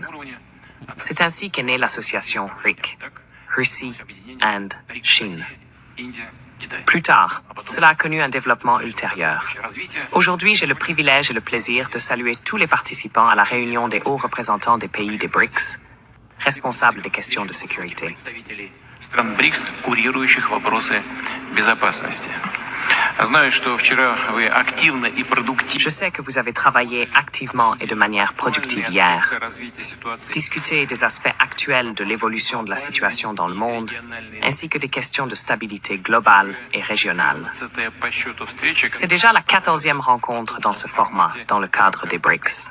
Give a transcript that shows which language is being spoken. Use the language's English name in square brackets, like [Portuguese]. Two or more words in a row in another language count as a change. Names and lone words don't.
[French] C'est ainsi qu'est née l'association RIC, Russie, Inde, Chine. Plus tard, cela a connu un développement ultérieur. Aujourd'hui, j'ai le privilège et le plaisir de saluer tous les participants à la réunion des hauts représentants des pays des BRICS, responsables des questions de sécurité. [Russian] стран БРИКС, курирующих вопросы безопасности. [French] Je sais que vous avez travaillé activement et de manière productive hier. Discuter des aspects actuels de l'évolution de la situation dans le monde, ainsi que des questions de stabilité globale et régionale. C'est déjà la 14e rencontre dans ce format, dans le cadre des BRICS.